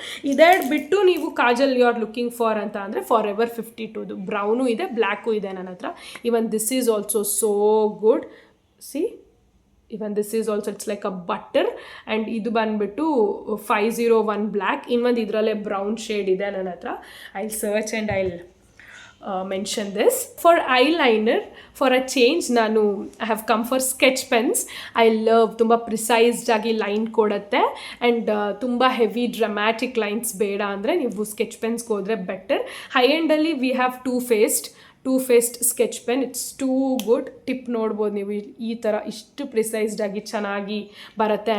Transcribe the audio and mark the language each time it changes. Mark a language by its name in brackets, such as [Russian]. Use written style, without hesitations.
[Kannada] ಇದೆರಡು ಬಿಟ್ಟು ನೀವು Kajal [English] you are looking for [Kannada] ಅಂತ ಅಂದರೆ ಫಾರ್ ಎವರ್ 52 ಬ್ರೌನು ಇದೆ, ಬ್ಲ್ಯಾಕು ಇದೆ ನನ್ನ ಹತ್ರ. [English] Even this is also so good. See, even this is also it's like a butter. [Kannada] And ಇದು ಬಂದುಬಿಟ್ಟು 501 ಬ್ಲ್ಯಾಕ್. ಇನ್ನೊಂದು ಇದರಲ್ಲೇ ಬ್ರೌನ್ ಶೇಡ್ ಇದೆ ನನ್ನ ಹತ್ರ. [English] I search and I mention this. For eyeliner, for a change, ನಾನು I have come for sketch pens. I love [Kannada] ತುಂಬ ಪ್ರಿಸೈಸ್ಡ್ ಆಗಿ ಲೈನ್ ಕೊಡುತ್ತೆ. ಆ್ಯಂಡ್ ತುಂಬ ಹೆವಿ ಡ್ರಮ್ಯಾಟಿಕ್ ಲೈನ್ಸ್ ಬೇಡ ಅಂದರೆ ನೀವು ಸ್ಕೆಚ್ ಪೆನ್ಸ್ಗೆ ಹೋದರೆ better. [English] High ಎಂಡಲ್ಲಿ we have Too Faced sketch pen. It's too good. [Kannada] Tip ನೋಡ್ಬೋದು ನೀವು, ಈ ಥರ ಇಷ್ಟು ಪ್ರಿಸೈಸ್ಡ್ ಆಗಿ ಚೆನ್ನಾಗಿ ಬರುತ್ತೆ.